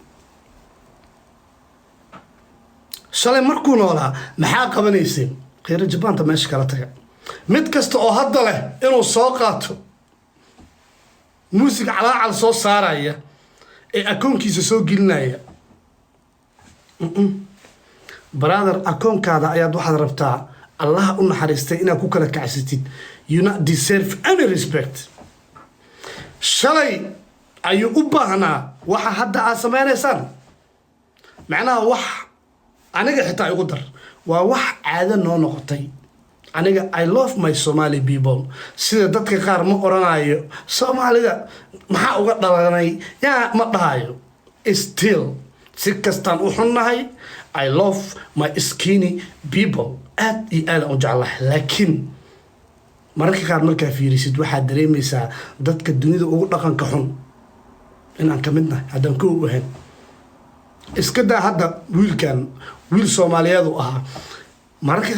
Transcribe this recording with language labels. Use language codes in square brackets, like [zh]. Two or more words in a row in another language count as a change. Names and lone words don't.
[so] shalay markuu noolaa maxaa qabanaysiin khayr jabaanta meesha kala taga mid kasta oo hadda leh inuu soo qaato muusig calaacal soo saaraya ee akoonkiisa soo gelinaya brother akoonkaada ayaad waxaad rabtaa Allah u naxariistay inaad ku kala kacsatid [en] you not deserve any respect [so] shalay ayuu u baahnaa waxa hadda aad sameynaysaan macnaha wax aniga xitaa igu dar waa wax caado noo noqotay aniga [en] I love my Somali people [so] sida dadka qaar ma oranayo Soomaalida maxaa uga dhalanay yaa ma dhahayo still si kastaan u xunnahay [en] I love my skinny people [so] aad iyo aad u jeclahay laakiin mararka qaar markaa fiirisid waxaad dareemaysaa dadka dunida ugu dhaqanka xun inaan ka mid nahay haddaan ku ahayn iska daa hadda wiilkan wiil Soomaaliyeed u ahaa mararka